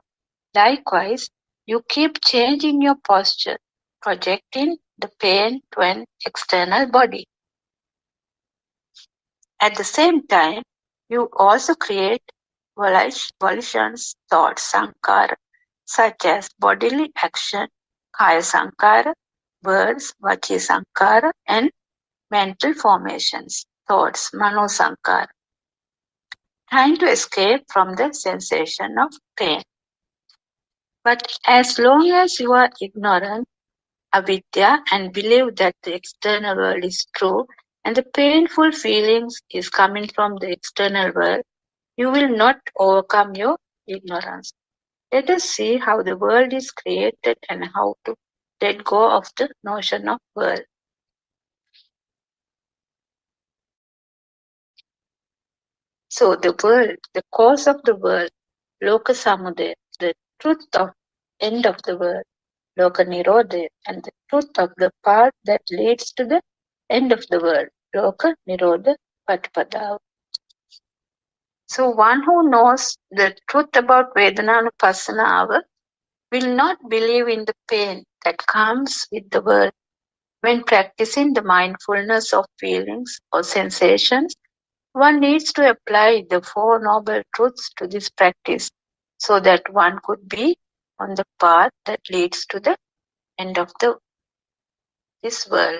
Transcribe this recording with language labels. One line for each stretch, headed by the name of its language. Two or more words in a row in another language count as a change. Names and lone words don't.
English: Likewise, you keep changing your posture, projecting the pain to an external body. At the same time, you also create volitions, thoughts, sankhara, such as bodily action,
Pali: kaya sankhara,
English: words,
Pali: vachi sankhara,
English: and mental formations, thoughts,
Pali: mano sankhara,
English: trying to escape from the sensation of pain. But as long as you are ignorant, avidya, and believe that the external world is true and the painful feelings is coming from the external world, you will not overcome your ignorance. Let us see how the world is created and how to let go of the notion of world. So the world, the cause of the world,
Pali: loka samudaya,
English: the truth of end of the world,
Pali: loka nirodha,
English: and the truth of the path that leads to the end of the world,
Pali: loka nirodha patpada.
English: So one who knows the truth about Vedananupasana will not believe in the pain that comes with the world. When practicing the mindfulness of feelings or sensations, one needs to apply the Four Noble Truths to this practice so that one could be on the path that leads to the end of this world.